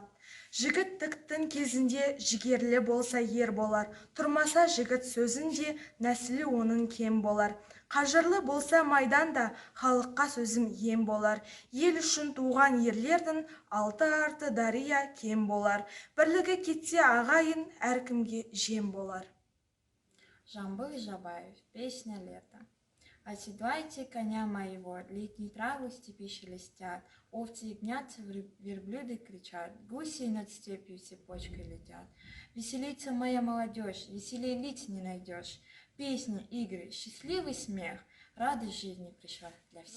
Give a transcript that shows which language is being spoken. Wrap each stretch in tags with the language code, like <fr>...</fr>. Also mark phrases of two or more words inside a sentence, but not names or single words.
<kk>Жігіттіктің кезінде жігерлі болса ер болар, тұрмаса жігіт сөзінде нәсілі оның кем болар. Қажырлы болса майданда халыққа сөзім ем болар. Ел үшін туған ерлердің алты арты дария кем болар. Бірлігі кетсе ағайын әркімге жем болар. Жамбыл Жабаев,</kk> <ru>песня лета. Оседлайте коня моего, летние травы в степи шелестят, овцы ягнятся, верблюды кричат, гуси над степью цепочкой летят. Веселится моя молодежь, веселей лиц не найдешь. Песни, игры, счастливый смех, радость жизни пришла для всех.</ru>